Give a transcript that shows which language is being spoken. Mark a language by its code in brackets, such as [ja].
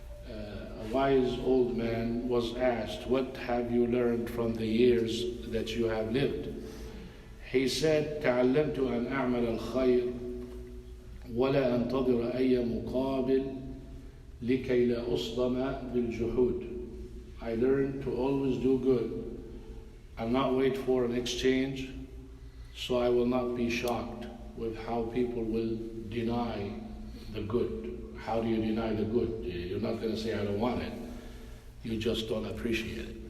[en] A wise old man was asked, what have you learned from the years that you have lived? He said, [ar] تعلمت أن أعمل الخير ولا أنتظر أي مقابل لكي لا أصدم بالجحود. [en] I learned to always do good and not wait for an exchange, so I will not be shocked with how people will deny the good. How do you deny the good? You're not going to say, I don't want it. You just don't appreciate it.